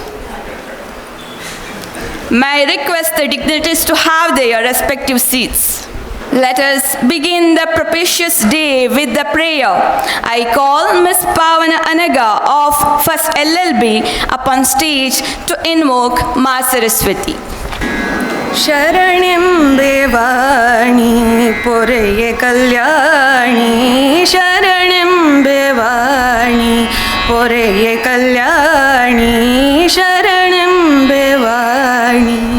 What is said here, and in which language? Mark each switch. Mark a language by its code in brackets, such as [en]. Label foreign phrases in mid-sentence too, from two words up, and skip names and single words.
[en] May I request the dignitaries to have their respective seats. Let us begin the propitious day with the prayer. I call Ms. Pavana Anaga of First LLB upon stage to invoke Ma Saraswati. [sa] Sharanam Devani Poreye Kalyani, Sharanam Devani Poreye Kalyani, Sharanam Devani